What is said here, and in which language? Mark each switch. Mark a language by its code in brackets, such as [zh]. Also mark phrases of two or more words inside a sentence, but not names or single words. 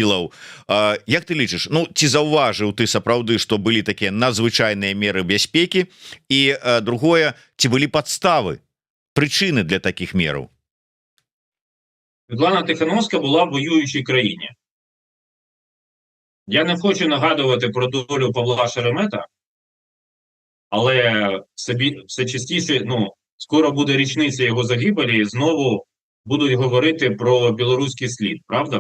[be] Як ты лічыш, ну ці заўважыў ты сапраўды, што былі такія надзвычайныя меры бяспекі, і другое, ці былі падставы, прычыны для такіх мераў? [uk] Світлана Тихановська була в воюючій країні. Я не хочу нагадувати про долю Павла Шеремета, але все частіше, скоро буде річниця його загибелі, і знову будуть говорити про білоруський слід, правда?